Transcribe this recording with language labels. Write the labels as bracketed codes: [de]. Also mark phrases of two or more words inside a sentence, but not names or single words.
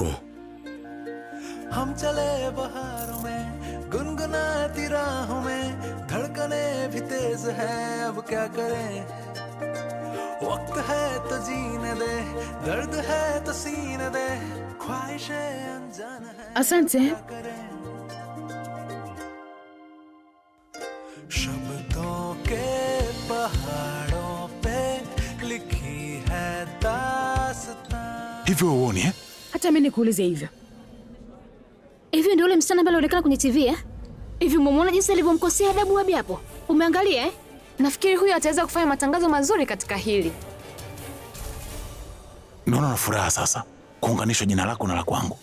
[hi] हम चले बहारों में गुनगुनाती राहों में धड़कने भी तेज है अब क्या करें वक्त है तो जीने दे दर्द है तो सीने दे ख्वाहिशें अनजान है [sw] Asante. [hi] शब्दों के पहाड़ों पे लिखी है दास्तां. [sw] Hivyo uone eh? Hata mimi nikuulize hivyo. Hivi ndio ule msichana ambaye alionekana kwenye TV eh? Hivi umemuona jinsi alivyomkosea adabu Wabi hapo? Umeangalia eh? Nafikiri huyu ataweza kufanya matangazo mazuri katika hili. Naona na furaha sasa kuunganishwa jina lako na la kwangu.